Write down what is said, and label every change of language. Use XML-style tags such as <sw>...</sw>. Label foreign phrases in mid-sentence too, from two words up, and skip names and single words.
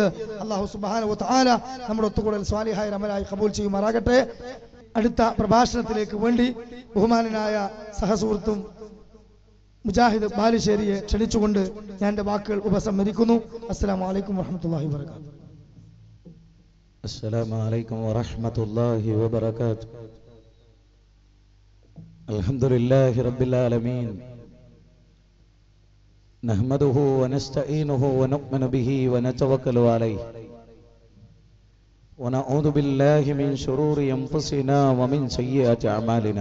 <ar>الله سبحانه و تعالى</ar> <ml>നമ്മുടെ ഒത്തുകൂടൽ സ്വാലിഹായ അമലായി ഖബൂൽ ചെയ്യുമാറാകട്ടെ. അടുത്ത പ്രഭാഷണത്തിലേക്ക് വേണ്ടി ബഹുമാനനായ സഹസുഹൃത്തും മുജാഹിദ് ബാലുശ്ശേരിയെ ക്ഷണിച്ചുകൊണ്ട് ഞാൻ എൻ്റെ വാക്കുകൾ ഉപസംഹരിക്കുന്നു.</ml> <ar>السلام عليكم ورحمة الله وبركاته. السلام عليكم ورحمة الله وبركاته. الحمد لله رب العالمين، نحمده ونستعينه ونؤمن به ونتوكل عليه، ونعوذ بالله من شرور أنفسنا ومن سيئات أعمالنا.</ar>